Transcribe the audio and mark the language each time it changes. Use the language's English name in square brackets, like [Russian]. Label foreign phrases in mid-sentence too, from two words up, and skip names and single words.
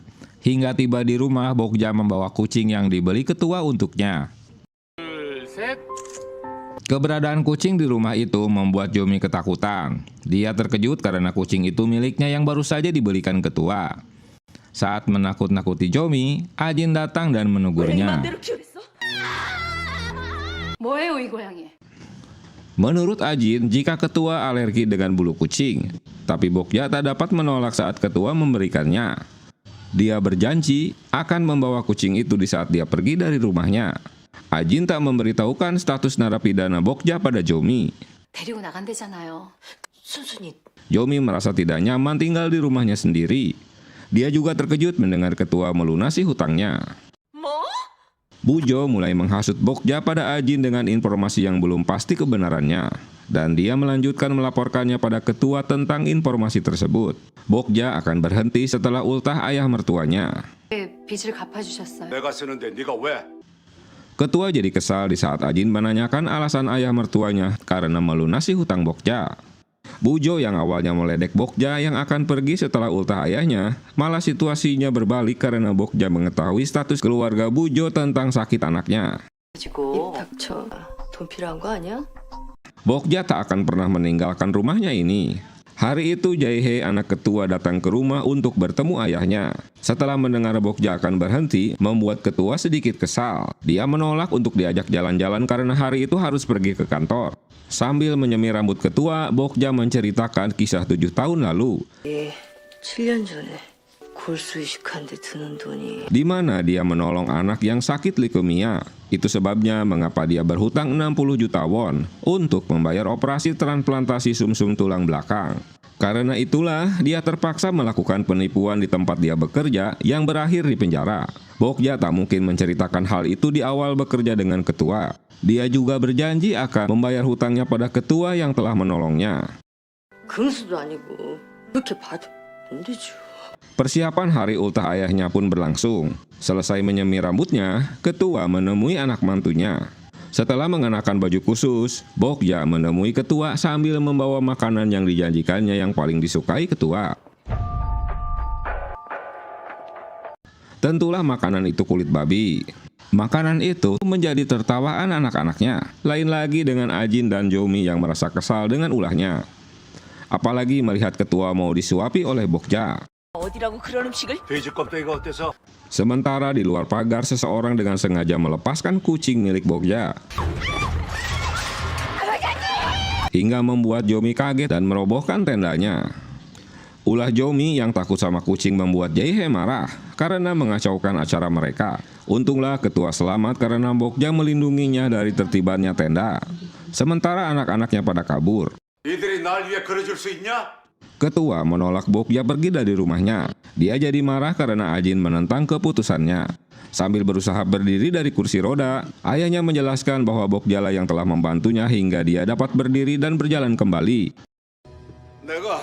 [Indonesian] Hingga tiba di rumah, Bokja membawa kucing yang dibeli ketua untuknya. Keberadaan kucing di rumah itu membuat Jomi ketakutan. Dia terkejut karena kucing itu miliknya yang baru saja dibelikan ketua. Saat menakut-nakuti Jomi, Ajin datang dan menegurnya. [Korean] 뭐예요 이 고양이? [Indonesian] Menurut Ajin, jika ketua alergi dengan bulu kucing, tapi Bokja tak dapat menolak saat ketua memberikannya. Dia berjanji akan membawa kucing itu di saat dia pergi dari rumahnya. Ajin tak memberitahukan status narapidana Bokja pada Jomi. [Korean] 데리고 나간대잖아요. 순순히 [Indonesian] Jomi merasa tidak nyaman tinggal di rumahnya sendiri. Dia juga terkejut mendengar ketua melunasi hutangnya. Bujo mulai menghasut Bokja pada Ajin dengan informasi yang belum pasti kebenarannya. Dan dia melanjutkan melaporkannya pada ketua tentang informasi tersebut. Bokja akan berhenti setelah ultah ayah mertuanya. [Korean] 빚을 갚아주셨어요. 내가 쓰는데 네가 왜? [Indonesian] Ketua jadi kesal di saat Ajin menanyakan alasan ayah mertuanya karena melunasi hutang Bokja. Bujo yang awalnya meledek Bokja yang akan pergi setelah ultah ayahnya, malah situasinya berbalik karena Bokja mengetahui status keluarga Bujo tentang sakit anaknya. [Korean] 지고 입 닥쳐. 돈 필요한 거 아니야? [Indonesian] Bokja tak akan pernah meninggalkan rumahnya ini. Hari itu Jae-hye anak ketua datang ke rumah untuk bertemu ayahnya. Setelah mendengar Bokja akan berhenti, membuat ketua sedikit kesal. Dia menolak untuk diajak jalan-jalan karena hari itu harus pergi ke kantor. Sambil menyemir rambut ketua, Bokja menceritakan kisah 7 tahun lalu. [Korean] 7년 전에 골수 이식한데 드는 돈이 [Indonesian] Di mana dia menolong anak yang sakit leukemia. Itu sebabnya mengapa dia berhutang 60 juta won untuk membayar operasi transplantasi sumsum tulang belakang. Karena itulah dia terpaksa melakukan penipuan di tempat dia bekerja yang berakhir di penjara. Bokja tak mungkin menceritakan hal itu di awal bekerja dengan ketua. Dia juga berjanji akan membayar hutangnya pada ketua yang telah menolongnya. [Korean] 금수도 아니고 그렇게 봐도 안 되죠. [Indonesian] Persiapan hari ultah ayahnya pun berlangsung. Selesai menyemir rambutnya, ketua menemui anak mantunya. Setelah mengenakan baju khusus, Bokja menemui ketua sambil membawa makanan yang dijanjikannya yang paling disukai ketua. Tentulah makanan itu kulit babi. Makanan itu menjadi tertawaan anak-anaknya. Lain lagi dengan Ajin dan Jomi yang merasa kesal dengan ulahnya. Apalagi melihat ketua mau disuapi oleh Bokja. [Korean] 어디라고 그런 음식을? 돼지 껍데기가 어때서? [Indonesian] Sementara di luar pagar seseorang dengan sengaja melepaskan kucing milik Bokja. Hingga membuat Jomi kaget dan merobohkan tendanya. Ulah Jomi yang takut sama kucing membuat Jae-hye marah karena mengacaukan acara mereka. Untunglah ketua selamat karena Bokja melindunginya dari tertibannya tenda. Sementara anak-anaknya pada kabur. [Korean] 이들이 날 위해 그려줄 수 있냐? [Indonesian] Ketua menolak Bokja pergi dari rumahnya. Dia jadi marah karena Ajin menentang keputusannya. Sambil berusaha berdiri dari kursi roda, ayahnya menjelaskan bahwa Bokja lah yang telah membantunya hingga dia dapat berdiri dan berjalan kembali. [Korean] 내가